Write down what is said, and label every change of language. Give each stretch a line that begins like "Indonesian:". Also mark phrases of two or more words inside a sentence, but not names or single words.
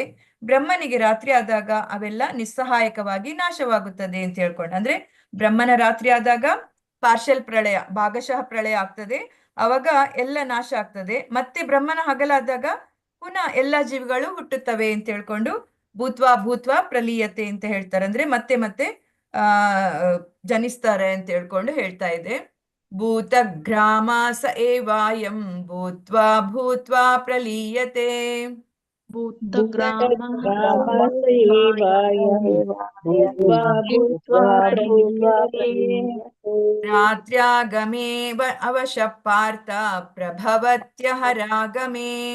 Kannada: ಬ್ರಹ್ಮನಿಗೆ ರಾತ್ರಿ ಆದಾಗ ಅವೆಲ್ಲ ನಿಸ್ಸಹಾಯಕವಾಗಿ ನಾಶವಾಗುತ್ತದೆ ಅಂತ ಹೇಳ್ಕೊಂಡು, ಅಂದ್ರೆ ಬ್ರಹ್ಮನ ರಾತ್ರಿ ಆದಾಗ ಪಾರ್ಷಲ್ ಪ್ರಳಯ, ಭಾಗಶಃ ಪ್ರಳಯ ಆಗ್ತದೆ. ಅವಾಗ ಎಲ್ಲ ನಾಶ ಆಗ್ತದೆ. ಮತ್ತೆ ಬ್ರಹ್ಮನ ಹಗಲಾದಾಗ ಪುನಃ ಎಲ್ಲಾ ಜೀವಿಗಳು ಹುಟ್ಟುತ್ತವೆ ಅಂತ ಹೇಳ್ಕೊಂಡು
Sanskrit: ಭೂತ್ವಾ ಭೂತ್ವಾ ಪ್ರಲೀಯತೆ
Kannada: ಅಂತ ಹೇಳ್ತಾರೆ. ಅಂದ್ರೆ ಮತ್ತೆ ಮತ್ತೆ ಜನಿಸ್ತಾರೆ ಅಂತ ಹೇಳ್ಕೊಂಡು ಹೇಳ್ತಾ ಇದೆ.
Sanskrit: ಭೂತಗ್ರಾಮ ಸ ಏವಾಯಂ ಭೂತ್ವಾ ಭೂತ್ವಾ ಪ್ರಲೀಯತೆ. ರಾತ್ರ್ಯಾಗಮೇ ಅವಶಃ ಪಾರ್ಥ ಪ್ರಭವತ್ಯಃ ರಾಗಮೇ.